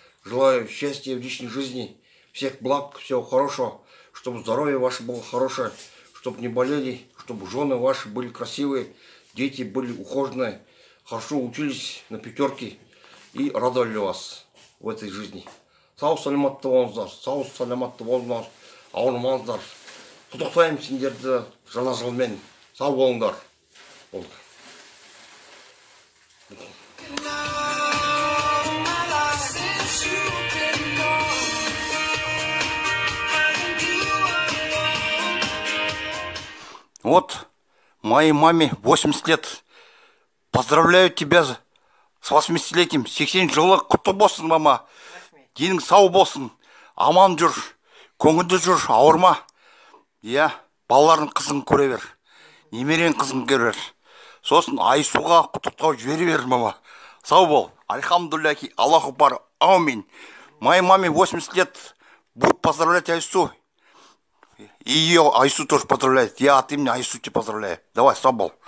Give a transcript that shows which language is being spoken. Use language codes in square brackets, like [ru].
[ru] Желаю счастья в личной жизни, всех благ, всего хорошего, чтобы здоровье ваше было хорошее, чтобы не болели, чтобы жены ваши были красивые, дети были ухоженные, хорошо учились на пятерке и радовали вас в этой жизни. [kk] Сау саламатты болыңыздар, сау саламатты болыңыздар, ауырмаңыздар. Құттықтаймын сендерді жаңа жылмен. Сау болыңдар. [ru] Вот моей маме 80 лет. Поздравляю тебя с 80-летием. [kk] 80 жылы құтты болсын, мама. Денің сау болсын. Аман жүр. Көңілді жүр. Ауырма. Я балалардың қызын көре бер. Немерен қызын көре бер. Сосын Айсуға құттықтау жібере бер, мама. Сау бол. [ru] Альхамдулиллахи, Аллаху бар. Амин. Моей маме 80 лет. Будут поздравлять Айсу. И ее Айсу тоже поздравляет. Я от имени Айсу тебя поздравляю. Давай, [kk] сау бол.